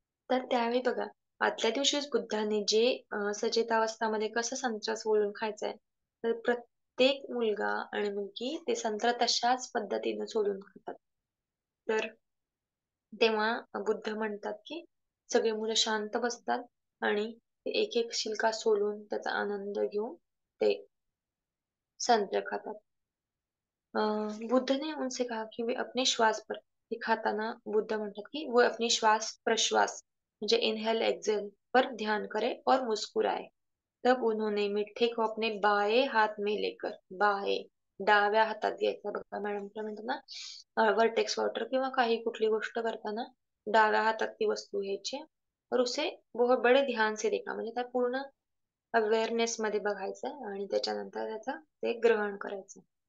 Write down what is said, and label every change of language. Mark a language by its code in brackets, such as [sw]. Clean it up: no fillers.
[mr] तर त्यावेळी बघा, आदल्या दिवशीच बुद्धाने जे सचेतावस्थामध्ये कसं संत्र सोलून खायचंय तर प्रत्येक मुलगा आणि मुलगी ते संत्र तशाच पद्धतीने सोलून खातात. तर तेव्हा बुद्ध म्हणतात की सगळे मुलं शांत बसतात आणि एक एक शिलका सोलून त्याचा आनंद घेऊन ते संत्रे खातात. [hi] बुद्ध ने उनसे कहा कि वे अपने श्वास पर, [mr] हे खाताना बुद्ध म्हणतात की [hi] वो अपनी श्वास प्रश्वास [mr] म्हणजे इनहेल एक्झेल [hi] पर ध्यान करे और मुस्कुराए. तब उन्होंने मिठ्ठे को अपने बाएं हाथ में लेकर, बाएं [mr] डाव्या हातात घ्यायचा बघा मॅडम काय म्हणतात ना, वर्टेक्स वॉटर किंवा काही कुठली गोष्ट करताना डाव्या हातात ती वस्तू घ्यायची [hi] और उसे बहुत बड़े ध्यान से देखा, [mr] म्हणजे त्या पूर्ण अवेअरनेस मध्ये बघायचं आणि त्याच्यानंतर त्याचा ते ग्रहण करायचं.